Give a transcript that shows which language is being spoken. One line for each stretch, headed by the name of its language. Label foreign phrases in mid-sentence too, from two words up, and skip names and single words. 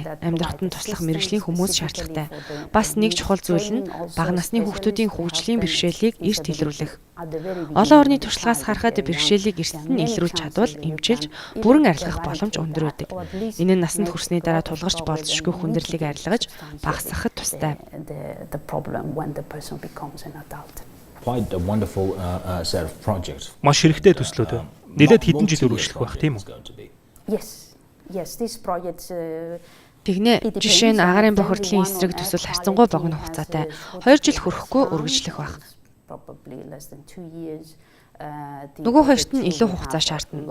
Mongolian: Амьдрахад нь туслах мэргэжлийн хүмүүс шаардлагатай. Бас нэг чухал зүйл нь бага насны хүүхдүүдийн хөгжлийн бэрхшээлийг эрт илрүүлэх. Олон орны туршлагаас харахад бэрхшээлийг эрсдэд нь илрүүлж чадвал эмчилж, бүрэн арилгах боломж өндөр байдаг. Энэ нь насанд хүрсний дараа тулгарч болзошгүй хүндрэлийг арилгаж, багасгахад тустай.
English: Quite a wonderful set of projects.
Mongolian: Маш хэрэгтэй төслүүд. Нэлээд хэдэн жил үргэлжлэх байх тийм үү? Тэгнэ жишээ нь агаарын бохирдлын эсрэг төсөл харьцангуй богино хугацаатай 2 жил хүрэхгүй үргэлжлэх байх. Нөгөө хоёрт нь илүү хугацаа шаардна.